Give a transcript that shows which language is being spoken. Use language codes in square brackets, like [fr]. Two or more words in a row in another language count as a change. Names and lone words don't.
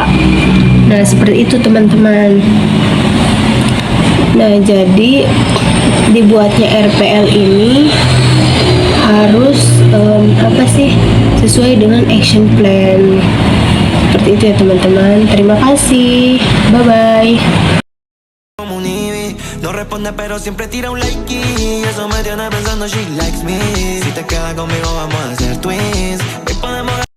[id] Nah, seperti itu, teman-teman. Nah, jadi dibuatnya RPL ini harus sesuai dengan [en] action plan. [id] Seperti itu ya, teman-teman. Terima kasih. Bye-bye. [es] Como un Ivy, no responde pero siempre tira un like y eso me tiene pensando [en] she likes me. [es] Si te quedas conmigo vamos a ser twins. Hoy podemos